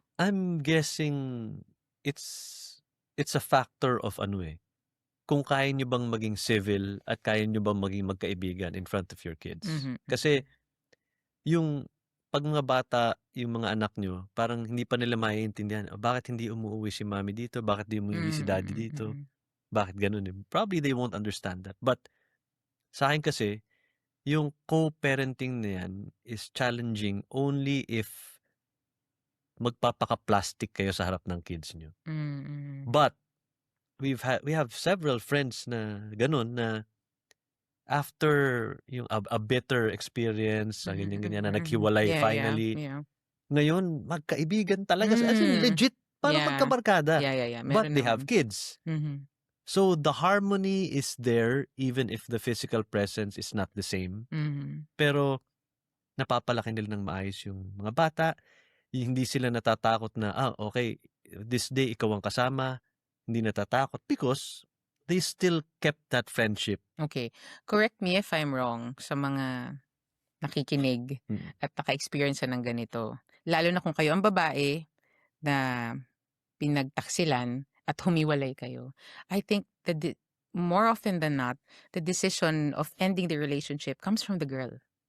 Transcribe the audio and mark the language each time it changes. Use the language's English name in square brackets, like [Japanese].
[English] I'm guessing it's a factor of [Filipino] kung kaya nyo bang maging civil at kaya nyo bang maging magkaibigan in front of your kids. Kasi yung pag mga bata, yung mga anak nyo, parang hindi pa nila maiintindihan, bakit hindi umuwi si mami dito? Bakit hindi umuwi si daddy dito? Bakit ganun? [English] Probably they won't understand that. [Filipino] But sa akin kasi, yung co-parenting na yan is challenging only if magpapaka-plastic kayo sa harap ng kids nyo. [English] But we have several friends na ganun na after yung a better experience, [Filipino] ganyan-ganyan na naghiwalay finally. Ngayon, magkaibigan talaga. As in, legit, parang magkabarkada. [English] But they have kids. So, the harmony is there even if the physical presence is not the same. [Filipino] Pero, napapalaki nila ng maayos yung mga bata. Hindi sila natatakot na, okay, [English] this day [Filipino] ikaw ang kasama. Hindi natatakot because they still kept that friendship. [English] Okay. Correct me if I'm wrong [Filipino] sa mga nakikinig at naka-experience ng ganito. Lalo na kung kayo ang babae na pinagtaksilan at humiwalay kayo. [English] I think that more often than not, the decision of ending the relationship comes from the girl.